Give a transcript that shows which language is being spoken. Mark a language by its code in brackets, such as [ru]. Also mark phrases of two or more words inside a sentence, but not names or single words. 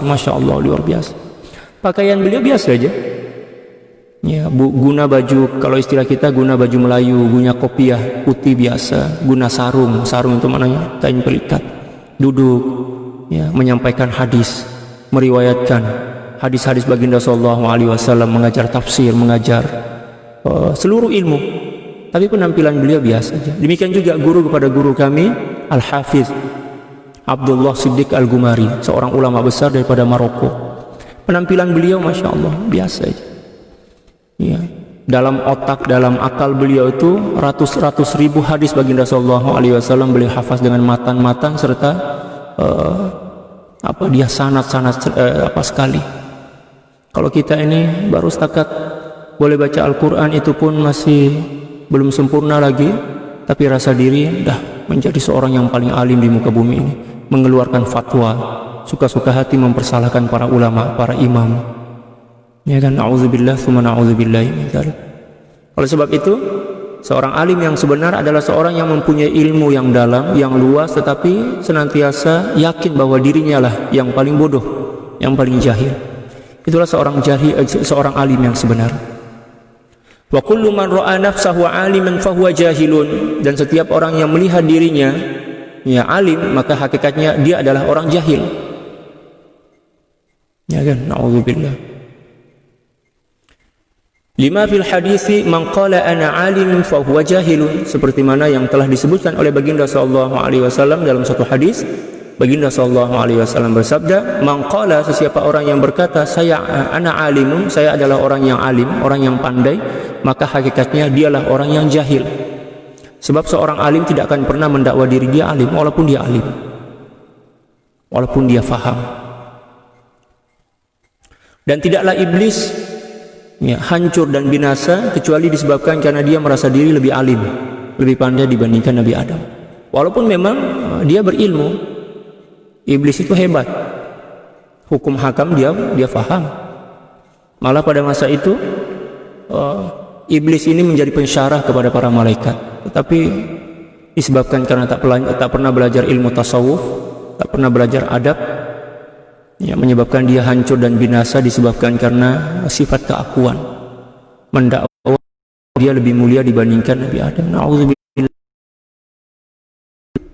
[ar] ما شاء الله, [ms] luar biasa. Pakaian beliau biasa aja, ya, guna baju, kalau istilah kita guna baju Melayu, guna kopiah putih biasa, guna sarung itu maknanya kain pelikat, duduk, ya, menyampaikan hadis, meriwayatkan hadis-hadis baginda [ar] صلى الله عليه وسلم, [ms] mengajar tafsir, mengajar seluruh ilmu, tapi penampilan beliau biasa aja. Demikian juga guru kepada guru kami Al-Hafiz Abdullah Siddiq Al-Gumari, seorang ulama besar daripada Maroko. Penampilan beliau [ar] ما شاء الله [ms] biasa aja, ya. Dalam otak, dalam akal beliau itu ratus ribu hadis baginda [ar] صلى الله عليه وسلم [ms] beliau hafaz dengan matan-matan, serta dia sanad sekali. Kalau kita ini baru setakat boleh baca Al-Quran, itu pun masih belum sempurna lagi, tapi rasa diri dah menjadi seorang yang paling alim di muka bumi ini, mengeluarkan fatwa, suka-suka hati mempersalahkan para ulama, para imam, ya kan, [ar] نعوذ بالله ثم نعوذ بالله من ذلك. [ms] Oleh sebab itu, seorang alim yang sebenar adalah seorang yang mempunyai ilmu yang dalam, yang luas, tetapi senantiasa yakin bahwa dirinya lah yang paling bodoh, yang paling jahil. Itulah seorang alim yang sebenar. [ar] وكل من رأى نفسه عالما فهو جاهل, [ms] dan setiap orang yang melihat dirinya ya alim, maka hakikatnya dia adalah orang jahil. Ya kan, [ar] نعوذ بالله. لما في الحديث من قال أنا عالم فهو جاهل, [ms] seperti mana yang telah disebutkan oleh baginda [ar] صلى الله عليه وسلم [ms] dalam satu hadis. Baginda [ar] صلى الله عليه وسلم [ms] bersabda, [ar] من قال, [ms] sesiapa orang yang berkata [ar] أنا عالم, [ms] saya adalah orang yang alim, orang yang pandai, maka hakikatnya dialah orang yang jahil. Sebab seorang alim tidak akan pernah mendakwa diri dia alim, walaupun dia alim, walaupun dia faham. Dan tidaklah iblis, ya, hancur dan binasa kecuali disebabkan karena dia merasa diri lebih alim, lebih pandai dibandingkan Nabi Adam. Walaupun memang dia berilmu, iblis itu hebat, hukum hakam dia faham. Malah pada masa itu iblis ini menjadi pensyarah kepada para malaikat, tetapi disebabkan karena tak pernah belajar ilmu tasawuf, tak pernah belajar adab, ya, menyebabkan dia hancur dan binasa disebabkan karena sifat keakuan, mendakwa dia lebih mulia dibandingkan Nabi Adam.